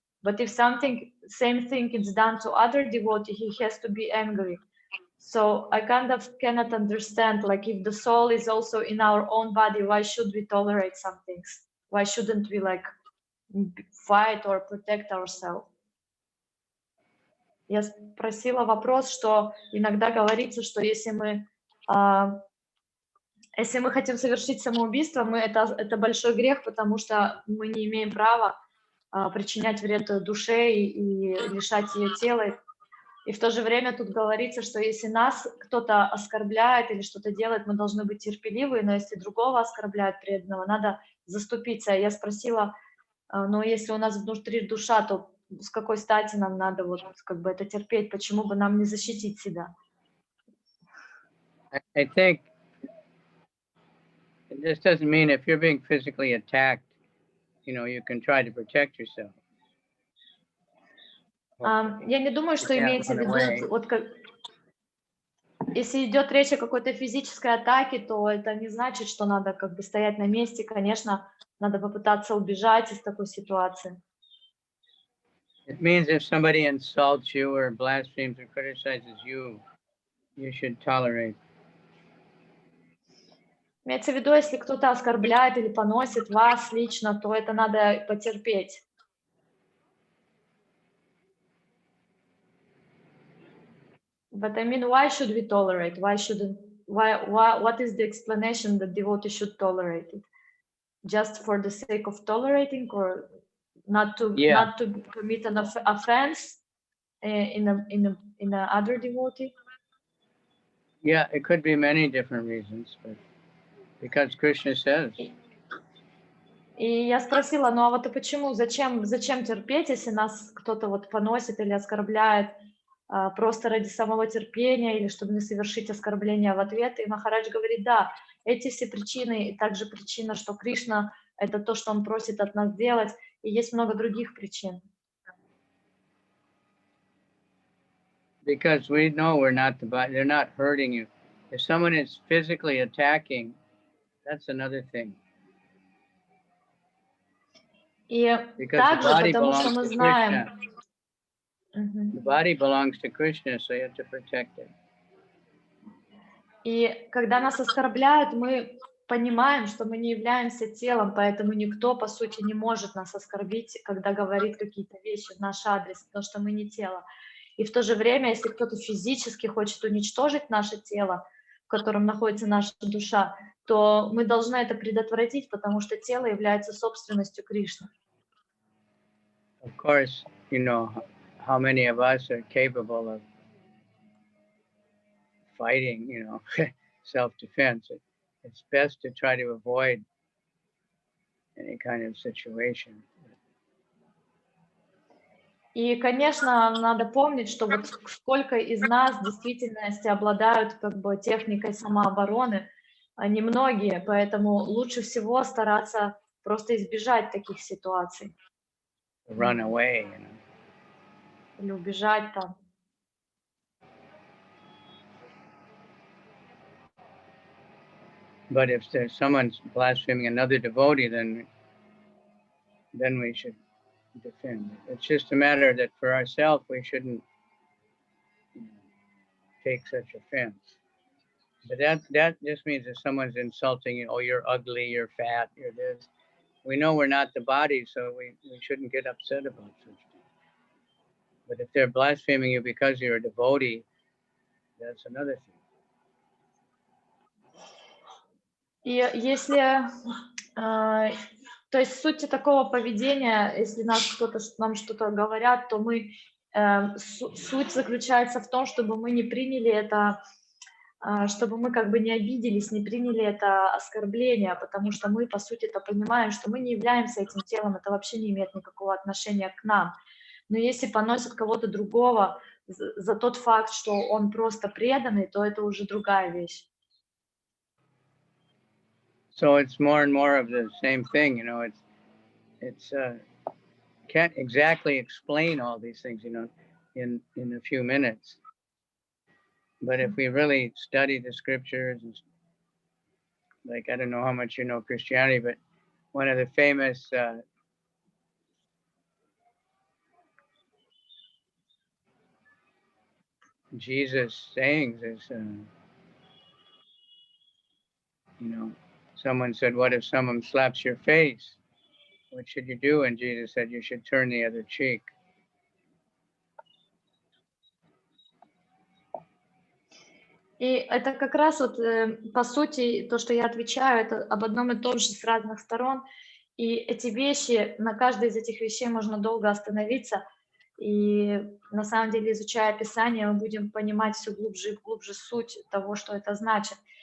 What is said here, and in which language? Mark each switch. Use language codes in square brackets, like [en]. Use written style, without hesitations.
[en] But if same thing is done to other devotee, he has to be angry. So I kind of cannot understand, like if the soul is also in our own body, why should we tolerate some things? Why shouldn't we like fight or protect ourselves? [ru] Я спросила вопрос, что иногда говорится, что если мы хотим совершить самоубийство, это большой грех, потому что мы не имеем права причинять вред душе и лишать ее тела. И в то же время тут говорится, что если нас кто-то оскорбляет или что-то делает, мы должны быть терпеливы, но если другого оскорбляют преданного, надо заступиться. Я спросила, но если у нас внутри душа, то с какой стати нам надо вот как бы это терпеть, почему бы нам не защитить себя? [en] I think this doesn't mean if you're being physically attacked, you can try to protect yourself. [ru] Я не думаю, что имеется в виду, вот как, если идет речь о какой-то физической атаке, то это не значит, что надо как бы стоять на месте. Конечно, надо попытаться убежать из такой ситуации. [en] It means if somebody insults you or blasphemes or criticizes you, you should tolerate. [ru] Имеется в виду, если кто-то оскорбляет или поносит вас лично, то это надо потерпеть. [en] But I mean, why should we tolerate? Why shouldn't? Why? What is the explanation that devotee should tolerate it? Just for the sake of tolerating, or not to commit an offense in a other devotee? Yeah, it could be many different reasons, but because Krishna says. [ru] И я спросила, ну а вот почему, зачем терпеть, если нас кто-то вот поносит или оскорбляет просто ради самого терпения или чтобы не совершить оскорбление в ответ? И Махарадж говорит, да, эти все причины, и также причина, что Кришна — это то, что он просит от нас делать, и есть много других причин. [en] Because we know we're not the body, they're not hurting you. If someone is physically attacking, that's another thing. [ru] И также, потому что мы знаем... [en] The body belongs to Krishna, so you have to protect it. [ru] И когда нас оскорбляют, мы понимаем, что мы не являемся телом, поэтому никто, по сути, не может нас оскорбить, когда говорит какие-то вещи в наш адрес, потому что мы не тело. И в то же время, если кто-то физически хочет уничтожить наше тело, в котором находится наша душа, то мы должны это предотвратить, потому что тело является собственностью Кришны. [en] Of course, you know how many of us are capable of fighting, you know, self-defense. It's best to try to avoid any kind of situation. [ru] И, конечно, надо помнить, что вот сколько из нас в действительности обладают как бы техникой самообороны, а немногие, поэтому лучше всего стараться просто избежать таких ситуаций. [en] Run away, you know. [ru] Или убежать там. [en] But if there's someone's blaspheming another devotee, then we should defend. It's just a matter that for ourselves we shouldn't take such offense. But that just means if someone's insulting you, oh, you're ugly, you're fat, you're this. We know we're not the body, so we shouldn't get upset about such things. But if they're blaspheming you because you're a devotee, that's another thing. [ru] И если, то есть суть такого поведения, если нам что-то говорят, то суть заключается в том, чтобы мы не приняли это, чтобы мы как бы не обиделись, не приняли это оскорбление, потому что мы, по сути-то, понимаем, что мы не являемся этим телом, это вообще не имеет никакого отношения к нам. Но если поносят кого-то другого за тот факт, что он просто преданный, то это уже другая вещь. [en] So it's more and more of the same thing, you know. It's can't exactly explain all these things, you know, in a few minutes. But if we really study the scriptures, like I don't know how much you know Christianity, but one of the famous Jesus sayings is, you know, someone said, what if someone slaps your face? What should you do? And Jesus said, you should turn the other cheek. [ru] И это как раз вот, по сути, то, что я отвечаю, это об одном и том же с разных сторон. И эти вещи, на каждой из этих вещей можно долго остановиться. И на самом деле, изучая Писание, мы будем понимать все глубже и глубже суть того, что это значит.